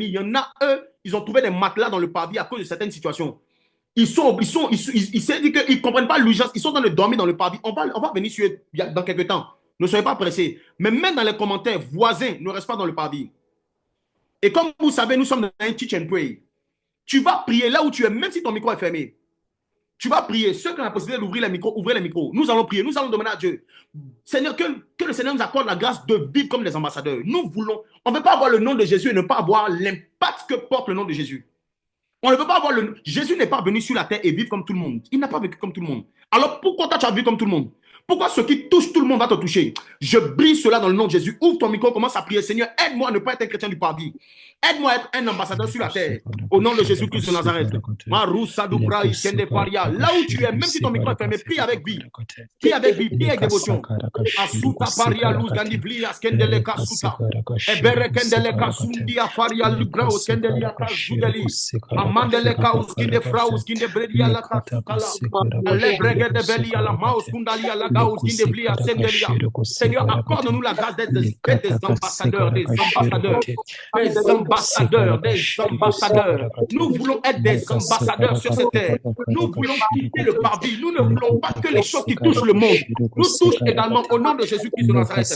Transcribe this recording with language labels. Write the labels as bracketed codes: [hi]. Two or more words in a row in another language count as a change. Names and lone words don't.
[fr] Il y en a, eux, ils ont trouvé des matelas dans le parvis à cause de certaines situations. Ils se disent qu'ils ne comprennent pas l'urgence. Ils sont en train de dormir dans le parvis. On va venir sur eux dans quelques temps. Ne soyez pas pressés. Mais même dans les commentaires, voisins, ne reste pas dans le parvis. Et comme vous savez, nous sommes dans un [en] teach and pray. [fr] Tu vas prier là où tu es, même si ton micro est fermé. Tu vas prier. Ceux qui ont la possibilité d'ouvrir les micros, ouvrez les micros. Nous allons prier. Nous allons demander à Dieu. Seigneur, que le Seigneur nous accorde la grâce de vivre comme des ambassadeurs. Nous voulons. On ne veut pas avoir le nom de Jésus et ne pas avoir l'impact que porte le nom de Jésus. On ne veut pas avoir le... Jésus n'est pas venu sur la terre et vivre comme tout le monde. Il n'a pas vécu comme tout le monde. Alors pourquoi toi tu as vécu comme tout le monde? Pourquoi ce qui touche tout le monde va te toucher? Je brise cela dans le nom de Jésus. Ouvre ton micro, commence à prier. Seigneur, aide-moi à ne pas être un chrétien du parvis. Aide-moi à être un ambassadeur sur la terre. Au nom de Jésus-Christ de Nazareth. Là où tu es, même si ton micro est fermé, prie avec vie. Prie avec vie, prie avec dévotion. Asuka paria luz gandivlia skendele kasuta. Ebere kendele kasundi afaria lugrao skendele akazudeli. Amandele kaus kinde fraus kinde bredia la kasukala. Ale brege de belia la maus kundalia la Seigneur, accorde-nous la grâce d'être des ambassadeurs, des ambassadeurs, des ambassadeurs, des ambassadeurs. Nous voulons être des ambassadeurs sur cette terre. Nous voulons quitter le parvis. Nous ne voulons pas que les choses qui touchent le monde nous touchent également au nom de Jésus-Christ de Nazareth.